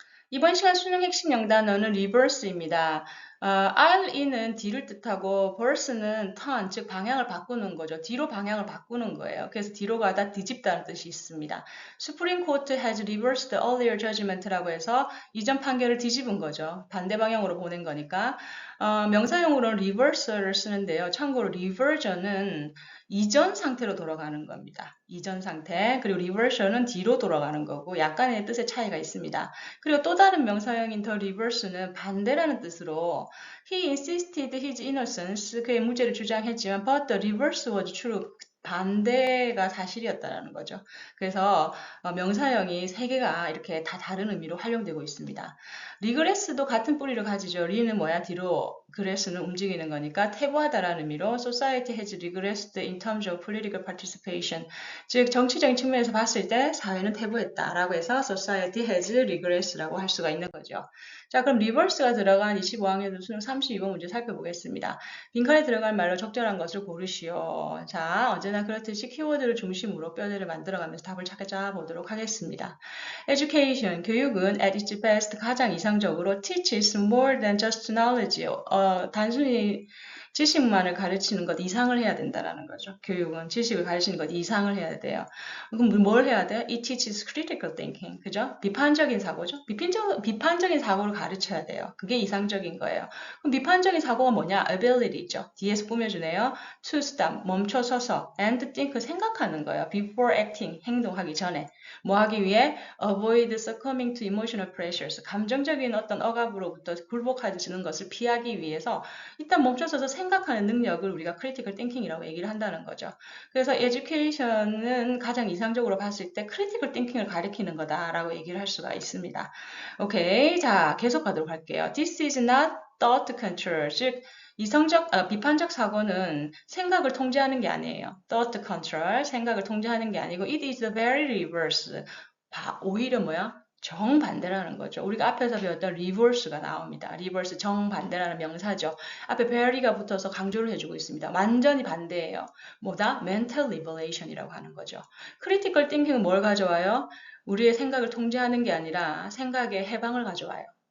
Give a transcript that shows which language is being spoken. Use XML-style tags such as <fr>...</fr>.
<ko>이번 시간 수능 핵심 영단어는 reverse입니다. RE는 뒤를 뜻하고 verse는 turn, 즉 방향을 바꾸는 거죠. 뒤로 방향을 바꾸는 거예요. 그래서 뒤로 가다 뒤집다는 뜻이 있습니다.</ko> <en>Supreme Court has reversed the earlier judgment라고 해서</en> <ko>이전 판결을 뒤집은 거죠. 반대 방향으로 보낸 거니까. 명사용으로는 reverse를 쓰는데요. 참고로 reversion은 이전 상태로 돌아가는 겁니다. 이전 상태. 그리고 reversion은 뒤로 돌아가는 거고 약간의 뜻의 차이가 있습니다. 그리고 또 다른 명사형인</ko> <en>the reverse는</en> <ko>반대라는 뜻으로</ko> <en>he insisted his innocence,</en> <ko>그의 무죄를 주장했지만</ko> <en>but the reverse was true.</en> <ko>반대가 사실이었다라는 거죠. 그래서 명사형이 세 개가 이렇게 다 다른 의미로 활용되고 있습니다. 리그레스도 같은 뿌리를 가지죠. 리는 뭐야? 뒤로, 그레스는 움직이는 거니까 퇴보하다라는 의미로</ko> <en>society has regressed in terms of political participation.</en> <ko>즉 정치적인 측면에서 봤을 때 사회는 퇴보했다라고 해서</ko> <en>society has regress</en> <ko>라고 할 수가 있는 거죠. 자, 그럼 리버스가 들어간 25학년 수능 32번 문제 살펴보겠습니다. 빈칸에 들어갈 말로 적절한 것을 고르시오. 자, 언제나 그렇듯이 키워드를 중심으로 뼈대를 만들어가면서 답을 찾아보도록 하겠습니다.</ko> <en>Education,</en> <ko>교육은</ko> <en>at its best</en> <ko>가장 이상적으로</ko> <en>teaches more than just knowledge.</en> <ko>단순히 지식만을 가르치는 것 이상을 해야 된다라는 거죠. 교육은 지식을 가르치는 것 이상을 해야 돼요. 그럼 뭘 해야 돼요?</ko> <en>It teaches critical thinking.</en> <ko>그죠? 비판적인 사고죠. 비판적인 사고를 가르쳐야 돼요. 그게 이상적인 거예요. 그럼 비판적인 사고가 뭐냐? ability죠. 뒤에서 꾸며주네요.</ko> <en>To stop,</en> <ko>멈춰서서,</ko> <en>and think,</en> <ko>생각하는 거예요.</ko> <en>Before acting,</en> <ko>행동하기 전에. 뭐 하기 위해?</ko> <en>Avoid succumbing to emotional pressures.</en> <ko>감정적인 어떤 억압으로부터 굴복하지는 것을 피하기 위해서 일단 멈춰서서 생각하는 능력을 우리가 critical thinking이라고 얘기를 한다는 거죠. 그래서 education은 가장 이상적으로 봤을 때 critical thinking을 가리키는 거다라고 얘기를 할 수가 있습니다. 오케이. 자, 계속 가도록 할게요.</ko> <en>This is not thought control.</en> <ko>즉, 비판적 사고는 생각을 통제하는 게 아니에요.</ko> <en>thought control,</en> <ko>생각을 통제하는 게 아니고</ko> <en>it is the very reverse.</en> <ko>오히려 뭐야? 정반대라는 거죠. 우리가 앞에서 배웠던 reverse가 나옵니다. reverse 정반대라는 명사죠. 앞에 very가 붙어서 강조를 해주고 있습니다. 완전히 반대예요. 뭐다? mental liberation이라고 하는 거죠. critical thinking은 뭘 가져와요? 우리의 생각을 통제하는 게 아니라 생각의 해방을 가져와요.</ko>